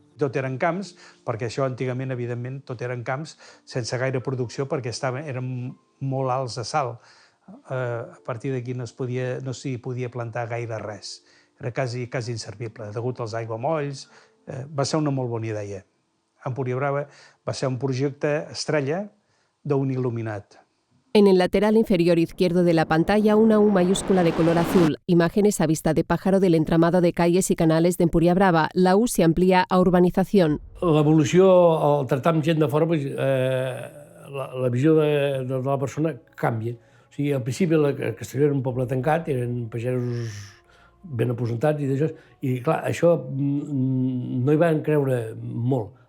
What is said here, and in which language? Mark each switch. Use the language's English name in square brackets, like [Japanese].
[Catalan] Tot eren camps, perquè això antigament, evidentment, tot eren camps sense gaire producció perquè eren molt alts a salt. A partir d'aquí no s'hi podia plantar gaire res. Era quasi inservible, degut als aiguamolls. Va ser una molt bona idea. Empúria Brava va ser un projecte estrella d'un il·luminat. [Spanish] En el lateral inferior izquierdo de la pantalla, una U mayúscula de color azul, imágenes a vista de pájaro del entramado de calles y canales de Empúria Brava. La U se amplía a urbanización. [Catalan] L'evolució, al tractar amb gent de fora, la visió de la persona canvia. O sigui, al principi Castelló era un poble tancat, eren pagesos ben aposentats i d'això, i clar, això no hi van creure molt.